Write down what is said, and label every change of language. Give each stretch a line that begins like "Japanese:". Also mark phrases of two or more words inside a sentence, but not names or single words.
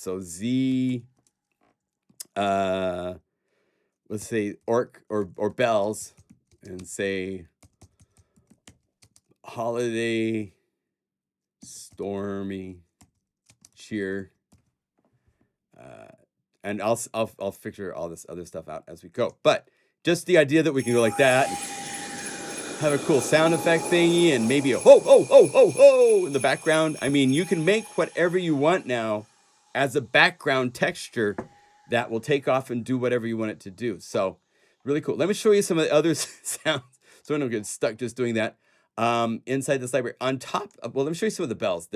English: So Z, let's say or bells, and say holiday, stormy, cheer, and I'll figure all this other stuff out as we go. But just the idea that we can go like that, and have a cool sound effect thingy, and maybe a ho ho ho ho ho in the background. I mean, you can make whatever you want now as a background texture that will take off and do whatever you want it to do. So really cool. Let me show you some of the other sounds so I don't get stuck just doing that. Inside this library, on top of, well, let me show you some of the bells.